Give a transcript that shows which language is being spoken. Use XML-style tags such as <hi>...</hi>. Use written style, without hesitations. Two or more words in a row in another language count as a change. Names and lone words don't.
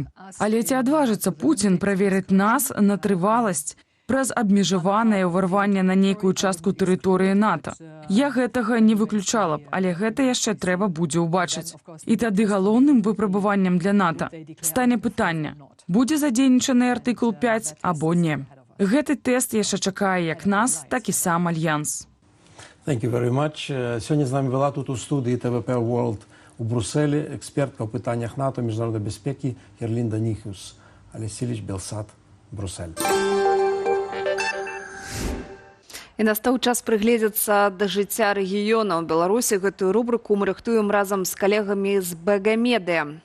<be>Але ці адважыцца Пуцін праверыць нас на трываласць праз абмежаванае ўварванне на нейкую частку тэрыторыі НАТО? Я гэтага не выключала б, але гэта яшчэ трэба будзе ўбачыць. І тады галоўным выпрабаваннем для НАТО стане пытанне, будзе задзейнічаны артыкул 5 або не. Гэты тэст яшчэ чакае як нас, так і сам альянс.</be> <en>Thank you very much.</en> <be>Сёння з намі была тут у студыі ТВП World у Брусселі экспертка ў пытаннях НАТО, міжнароднай бяспекі Ерлінда Ніхіус. Алексійович, Белсат, Бруссель. І настаў час прыгледзецца да жыцця рэгіёна. У Беларусі гэтую рубрыку мы рыхтуем разам з калегамі з Бэгамедыя.</be>